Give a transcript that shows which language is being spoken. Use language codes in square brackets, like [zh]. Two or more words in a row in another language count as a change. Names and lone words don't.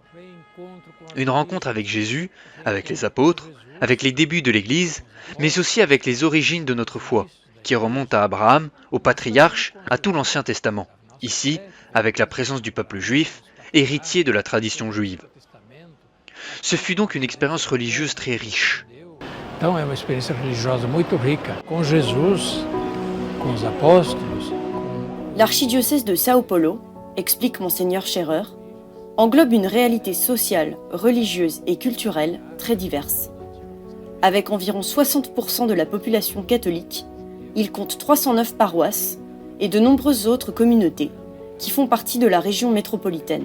[fr] Une rencontre avec Jésus, avec les apôtres, avec les débuts de l'Église, mais aussi avec les origines de notre foi, qui remontent à Abraham, aux patriarches, à tout l'Ancien Testament. Ici, avec la présence du peuple juif, héritier de la tradition juive. Ce fut donc une expérience religieuse très riche. [pt] Então é uma experiência religiosa muito rica, com Jesus, com os apóstolos. [fr] L'archidiocèse de Sao Paulo, explique Monseigneur Scherer, englobe une réalité sociale, religieuse et culturelle très diverse. Avec environ 60% de la population catholique, il compte 309 paroisses et de nombreuses autres communautés qui font partie de la région métropolitaine.